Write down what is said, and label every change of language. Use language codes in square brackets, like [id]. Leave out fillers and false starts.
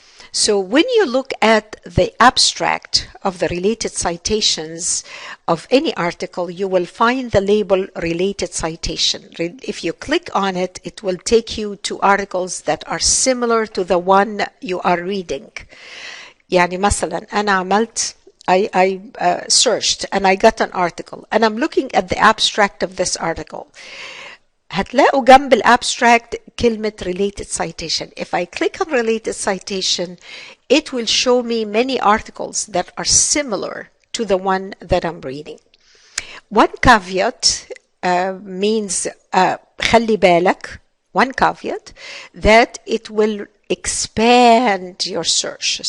[en] So when you look at the abstract of the related citations of any article, you will find the label related citation. If you click on it, it will take you to articles that are similar to the one you are reading. يعني مثلا أنا عملت I searched and I got an article and I'm looking at the abstract of this article. [ar] هتلاقوا جنب الابستراكت كلمة related citation. [en] If I click on related citation, it will show me many articles that are similar to the one that I'm reading. One caveat means خلي بالك, one caveat, that it will expand your search.